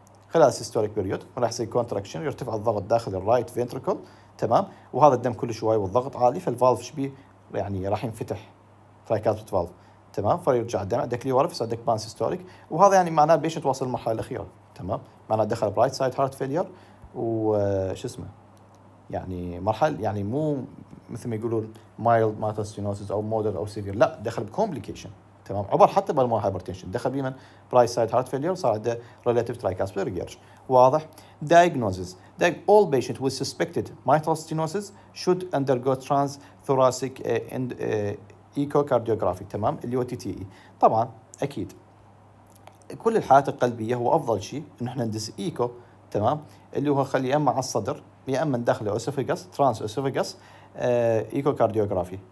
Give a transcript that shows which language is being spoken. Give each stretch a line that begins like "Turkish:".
Arabic: خلال السيستوليك بيريود راح يصير كونتراكشن، يرتفع الضغط داخل الرايت فنتريكل، تمام؟ وهذا الدم كل شوي والضغط عالي، فالفالف شبيه يعني راح ينفتح ترايكاسبيد فالف، تمام؟ فيرجع الدم عندك لي ورا، فيصير عندك بان سيستوليك، وهذا يعني معناه بيش توصل للمرحله الاخيره، تمام؟ معناه دخل برايت سايد هارت فيلير وش اسمه؟ يعني مرحله يعني مو مثل ما يقولون مايلد ماتوستينوسيس او مودر او سيفير، لا دخل بكومبليكيشن، تمام؟ عبر حتى بالمونري هايبرتنشن دخل بمن؟ برايت سايد هارت فيلير، صار عنده ريلاتيف ترايكاسبيد ريجيرش، واضح؟ Diagnosis.
English: All patients with suspected mitral stenosis should undergo transthoracic echocardiography،
Arabic: تمام؟ اللي هو
English: TTE.
Arabic: طبعا اكيد كل الحالات القلبيه هو افضل شيء انه احنا ندس ايكو، تمام، اللي هو خلي يا اما على الصدر يا اما داخل اسوفيجاس ترانس اسوفيجاس ايكوكارديوغرافي.